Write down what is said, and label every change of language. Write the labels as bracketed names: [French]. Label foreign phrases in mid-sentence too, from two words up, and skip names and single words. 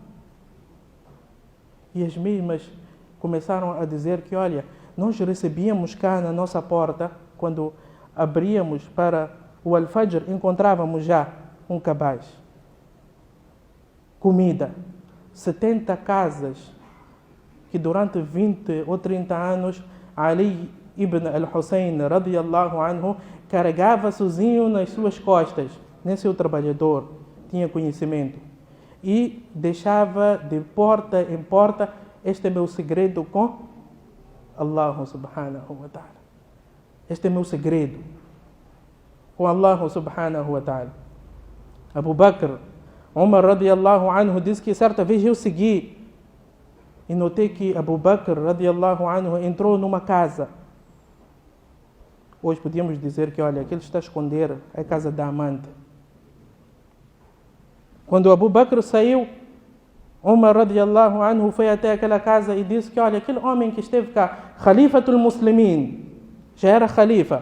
[Portuguese] E as mesmas começaram a dizer que, olha, nós recebíamos cá na nossa porta, quando abríamos para o Al-Fajr, encontrávamos já um cabaz. Comida. 70 casas que durante 20 ou 30 anos Ali ibn al-Hussein [Arabic] رضي الله عنه [Portuguese] carregava sozinho nas suas costas. Nem seu trabalhador tinha conhecimento. E deixava de porta em porta. Este é meu segredo com Allah [Arabic] سبحانه وتعالى. [Portuguese] Este é meu segredo com Allah [Arabic] سبحانه وتعالى. [Portuguese] Abu Bakr, Umar [Arabic] رضي الله عنه [Portuguese] diz que certa vez eu segui e notei que Abu Bakr [Arabic] رضي الله عنه [Portuguese] entrou numa casa. Hoje podíamos dizer que, olha, aquele está a esconder a casa da amante. Quando Abu Bakr saiu, Umar [Arabic] رضي الله عنه [Portuguese] foi até aquela casa e disse que, olha, aquele homem que esteve cá, [Arabic] خليفة المسلمين, [Portuguese] já era Khalifa.